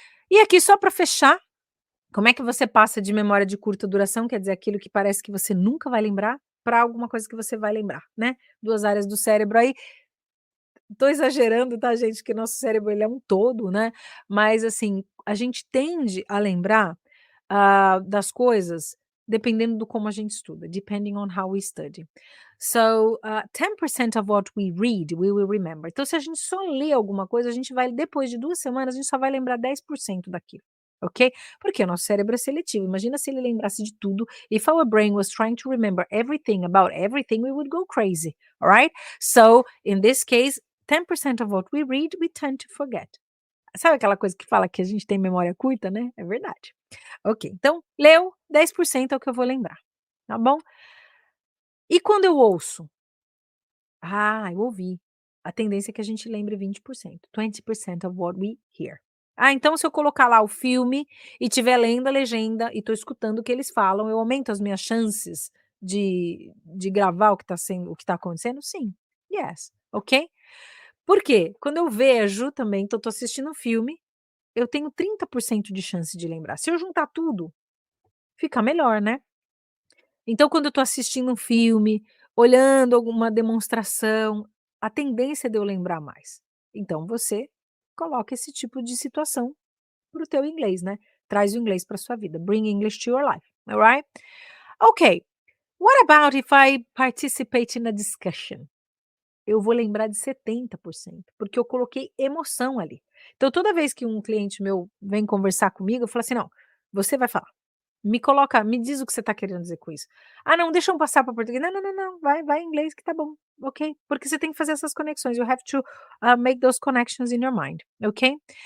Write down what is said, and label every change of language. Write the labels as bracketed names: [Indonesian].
[Portuguese] E aqui só para fechar, como é que você passa de memória de curta duração, quer dizer, aquilo que parece que você nunca vai lembrar, para alguma coisa que você vai lembrar, né? 2 áreas do cérebro aí. Tô exagerando, tá, gente, que nosso cérebro ele é um todo, né, mas assim, a gente tende a lembrar, das coisas dependendo do como a gente estuda, [English] depending on how we study. So, 10% of what we read, we will remember. [Portuguese] Então se a gente só lê alguma coisa, a gente vai depois de 2 semanas, a gente só vai lembrar 10% daquilo, ok? Porque o nosso cérebro é seletivo, imagina se ele lembrasse de tudo, [English] if our brain was trying to remember everything about everything, we would go crazy, alright? So, in this case, 10% of what we read, we tend to forget. [Portuguese] Sabe aquela coisa que fala que a gente tem memória curta, né? É verdade. Ok, então, leu, 10% é o que eu vou lembrar, tá bom? E quando eu ouço? Eu ouvi. A tendência é que a gente lembre 20%. [English] 20% of what we hear. [Portuguese] Então se eu colocar lá o filme e estiver lendo a legenda e estou escutando o que eles falam, eu aumento as minhas chances de gravar o que tá acontecendo? Sim. Yes. Ok? Por quê? Quando eu vejo também, então tô assistindo um filme, eu tenho 30% de chance de lembrar. Se eu juntar tudo, fica melhor, né? Então quando eu tô assistindo um filme, olhando alguma demonstração, a tendência é de eu lembrar mais. Então você coloca esse tipo de situação para o teu inglês, né? Traz o inglês para sua vida. [English] Bring English to your life, alright? Ok. What about if I participate in a discussion? [Portuguese] Eu vou lembrar de 70%, porque eu coloquei emoção ali. Então toda vez que um cliente meu vem conversar comigo, eu falo assim: "Não, você vai falar. Me diz o que você está querendo dizer com isso". "Ah não, deixa eu passar para português". "Não, não, não, não, vai em inglês que tá bom, ok?". Porque você tem que fazer essas conexões, [English] you have to, make those connections in your mind, [Portuguese] ok?